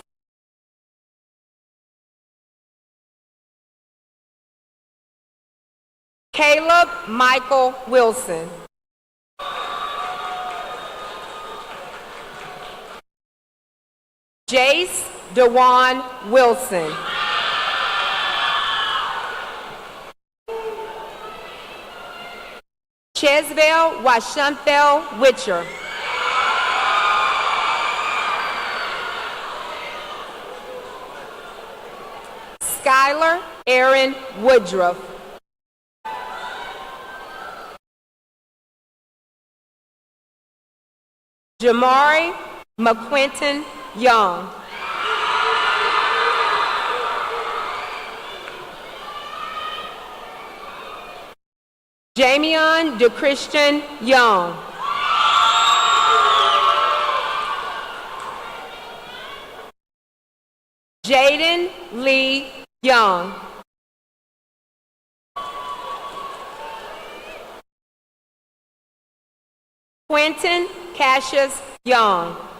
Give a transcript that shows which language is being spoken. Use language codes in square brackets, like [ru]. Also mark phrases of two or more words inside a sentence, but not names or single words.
[en] Caleb Michael Wilson. Jace DeJuan Wilson. Chesville Washanthel Witcher. Skylar Aaron Woodruff. Jamari McQuinton Young. Jamion DeChristian Young. Jaden Lee Young. Quentin Cassius Young.